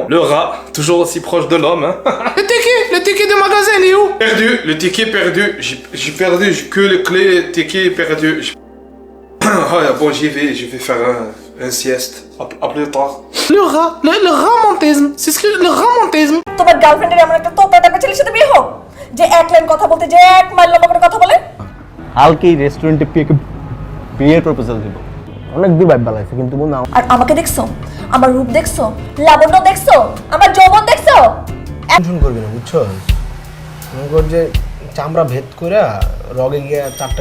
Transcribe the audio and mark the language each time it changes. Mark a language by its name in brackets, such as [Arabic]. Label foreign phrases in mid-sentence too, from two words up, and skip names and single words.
[French] Le rat, toujours aussi proche de l'homme, hein. Le ticket de magasin, il est où? Perdu, le ticket perdu. J'ai perdu, j'ai que les clés, le ticket perdu. Ah, bon, je vais faire un sieste. À plus tard. Le romantisme. C'est ce que le romantisme. [Bangla] তোমার গার্লফ্রেন্ডের এমন একটা তোতা টাইপের ছেলের সাথে বিয়ে হোক যে এক লাইন কথা বলতে যে 1 মাইল লম্বা করে কথা বলে কালকেই রেস্টুরেন্টে বিয়ের প্রপোজাল দিব অনেক দূর ভাই বালাইছে কিন্তু বল না আর আমাকে দেখছো আমার রূপ দেখছো লাবণ্য দেখছো আমার যৌবন দেখছো টেনশন করবি না বুঝছো মনে কর যে চামড়া ভেদ করে রগে গিয়ে চারটা